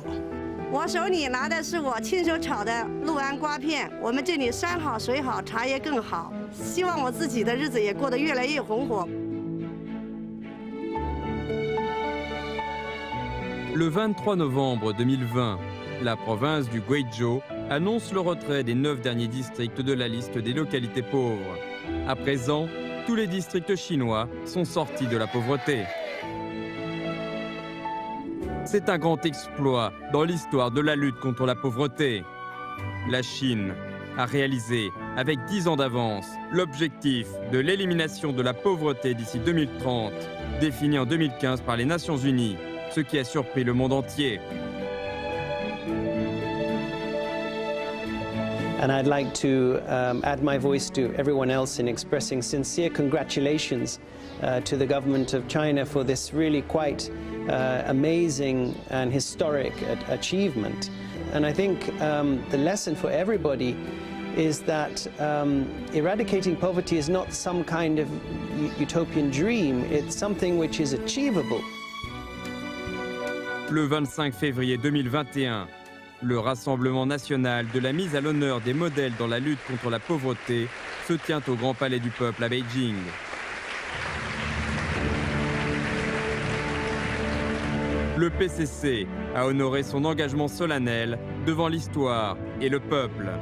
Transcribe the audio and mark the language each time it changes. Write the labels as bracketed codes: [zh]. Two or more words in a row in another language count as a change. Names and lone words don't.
[zh] 我手里拿的是我亲手炒的六安瓜片，我们这里山好水好，茶叶更好，希望我自己的日子也过得越来越红火。 [fr] Le 23 novembre 2020, la province du Guizhou annonce le retrait des 9 derniers districts de la liste des localités pauvres. À présent, tous les districts chinois sont sortis de la pauvreté. C'est un grand exploit dans l'histoire de la lutte contre la pauvreté. La Chine a réalisé, avec 10 ans d'avance, l'objectif de l'élimination de la pauvreté d'ici 2030, défini en 2015 par les Nations Unies, ce qui a surpris le monde entier. [en] And I'd like to add my voice to everyone else in expressing sincere congratulations to the government of China for this really quite amazing and historic achievement. And I think the lesson for everybody is that eradicating poverty is not some kind of utopian dream, it's something which is achievable. [fr] Le 25 février 2021, le Rassemblement national de la mise à l'honneur des modèles dans la lutte contre la pauvreté se tient au Grand Palais du Peuple à Beijing. Le PCC a honoré son engagement solennel devant l'histoire et le peuple.